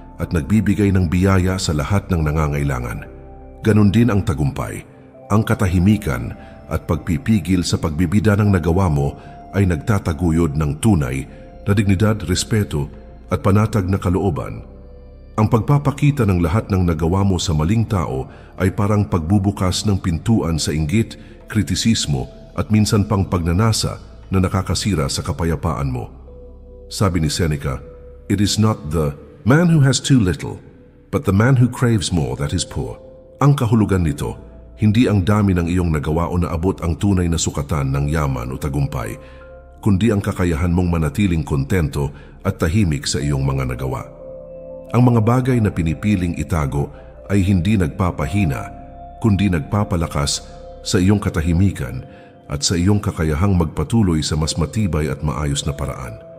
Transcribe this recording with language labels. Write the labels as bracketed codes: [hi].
[tl] at nagbibigay ng biyaya sa lahat ng nangangailangan. Ganon din ang tagumpay, ang katahimikan at pagpipigil sa pagbibida ng nagawa mo ay nagtataguyod ng tunay na dignidad, respeto at panatag na kalooban. Ang pagpapakita ng lahat ng nagawa mo sa maling tao ay parang pagbubukas ng pintuan sa inggit, kritisismo at minsan pang pagnanasa na nakakasira sa kapayapaan mo. [en] Sabi ni Seneca, "It is not the man who has too little, but the man who craves more that is poor." [tl] Ang kahulugan nito, hindi ang dami ng iyong nagawa o naabot ang tunay na sukatan ng yaman o tagumpay, kundi ang kakayahan mong manatiling kontento at tahimik sa iyong mga nagawa. Ang mga bagay na pinipiling itago ay hindi nagpapahina, kundi nagpapalakas sa iyong katahimikan at sa iyong kakayahang magpatuloy sa mas matibay at maayos na paraan.